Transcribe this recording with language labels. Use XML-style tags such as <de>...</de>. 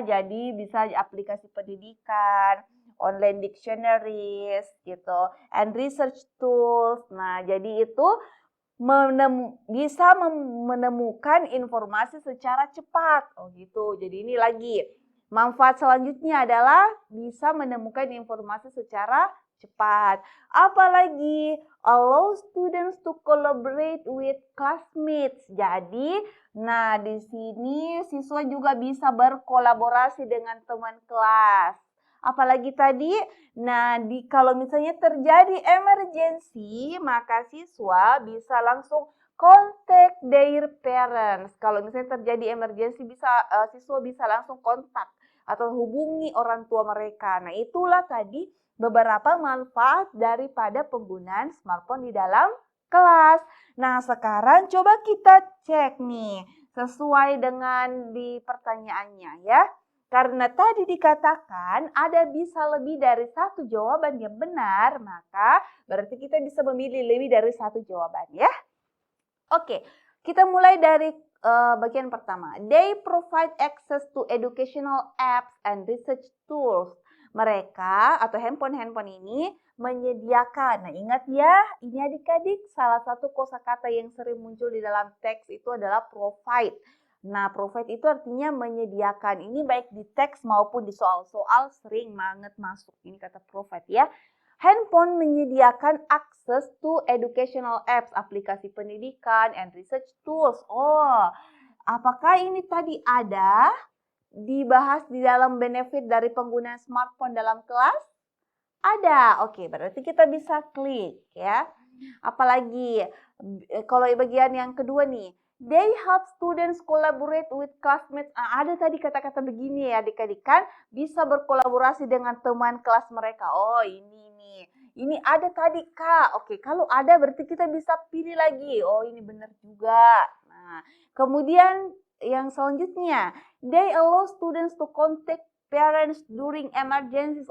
<id>Jadi bisa aplikasi pendidikan,</id> <en>online dictionaries</en> <id>gitu,</id> <en>and research tools.</en> <id>Nah, jadi itu menemukan informasi secara cepat. Oh gitu. Jadi ini lagi. Manfaat selanjutnya adalah bisa menemukan informasi secara cepat.</id> <en>Apalagi allow students to collaborate with classmates.</en> <id>Jadi, nah di sini siswa juga bisa berkolaborasi dengan teman kelas. Apalagi tadi, nah kalau misalnya terjadi emergency, maka siswa bisa langsung</id> <en>contact their parents.</en> <id>Kalau misalnya terjadi emergency, siswa bisa langsung kontak atau hubungi orang tua mereka. Nah, itulah tadi beberapa manfaat daripada penggunaan smartphone di dalam kelas. Nah, sekarang coba kita cek nih sesuai dengan di pertanyaannya ya. Karena tadi dikatakan ada bisa lebih dari satu jawaban yang benar, maka berarti kita bisa memilih lebih dari satu jawaban ya. Oke, kita mulai dari bagian pertama.</id> <en>They provide access to educational apps and research tools.</en> <id>Mereka atau handphone ini menyediakan. Nah, ingat ya, ini adik-adik salah satu kosakata yang sering muncul di dalam teks itu adalah provide. Nah, provide itu artinya menyediakan. Ini baik di teks maupun di soal-soal sering banget masuk. Ini kata provide ya. Handphone menyediakan akses</id> <en>to educational apps,</en> <id>aplikasi pendidikan,</id> <en>and research tools.</en> <id>Oh, apakah ini tadi ada dibahas di dalam benefit dari penggunaan smartphone dalam kelas? Ada. Oke, berarti kita bisa klik ya. Apalagi kalau bagian yang kedua nih.</id> <en>They help students collaborate with classmates.</en> <id>Ada tadi kata-kata begini ya adik-adik kan. Bisa berkolaborasi dengan teman kelas mereka. Oh ini nih. Ini ada tadi Kak. Oke, kalau ada berarti kita bisa pilih lagi. Oh ini benar juga. Nah, kemudian yang selanjutnya.</id> <en>They allow students to contact parents during emergencies.</en>